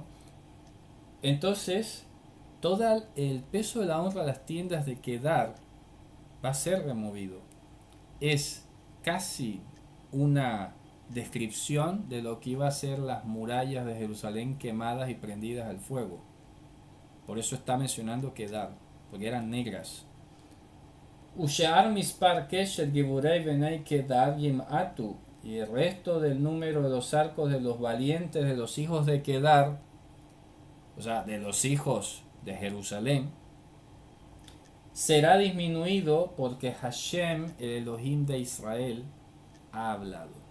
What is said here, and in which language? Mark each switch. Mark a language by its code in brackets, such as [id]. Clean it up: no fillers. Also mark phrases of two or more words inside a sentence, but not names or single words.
[es] Entonces, todo el peso de la honra de las tiendas de Kedar va a ser removido. Es casi una descripción de lo que iba a ser las murallas de Jerusalén quemadas y prendidas al fuego. Por eso está mencionando Kedar, porque eran negras. [he] ושאר מספר קשת גיבורי בני קדר ימעטו, [es] y el resto del número de los arcos de los valientes de los hijos de Kedar, o sea, de los hijos de Jerusalén, será disminuido porque Hashem, el Elohim de Israel, ha hablado.